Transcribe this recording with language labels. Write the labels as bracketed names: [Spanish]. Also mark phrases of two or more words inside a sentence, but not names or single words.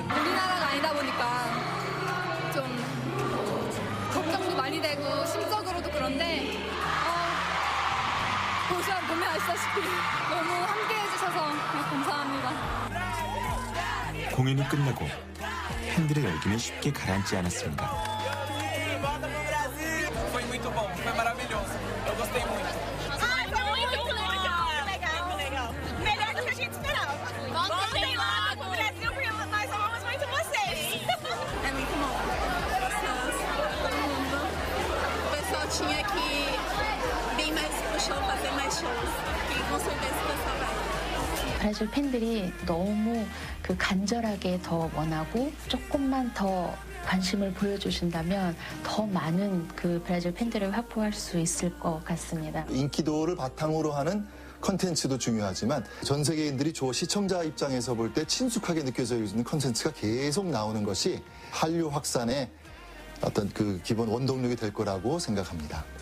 [Korean] 우리나라가 아니다 보니까 좀 걱정도 많이 되고 심적으로도 그런데 보면 아시다시피 너무 함께해 주셔서 감사합니다. 공연이 끝나고 팬들의 열기는 쉽게 가라앉지 않았습니다. [Portuguese] Foi muito bom, foi maravilhoso. Eu gostei muito. Muito legal. Melhor do que a gente esperava. Voltem lá pro Brasil, porque nós amamos muito vocês. É muito bom. Todo mundo. O pessoal tinha que vir mais pro show, fazer mais shows. E com certeza o pessoal vai. [Korean] 브라질 팬들이 너무 그 간절하게 더 원하고 조금만 더 관심을 보여주신다면 더 많은 그 브라질 팬들을 확보할 수 있을 것 같습니다. 인기도를 바탕으로 하는 컨텐츠도 중요하지만 전 세계인들이 시청자 입장에서 볼 때 친숙하게 느껴지는 컨텐츠가 계속 나오는 것이 한류 확산의 어떤 그 기본 원동력이 될 거라고 생각합니다.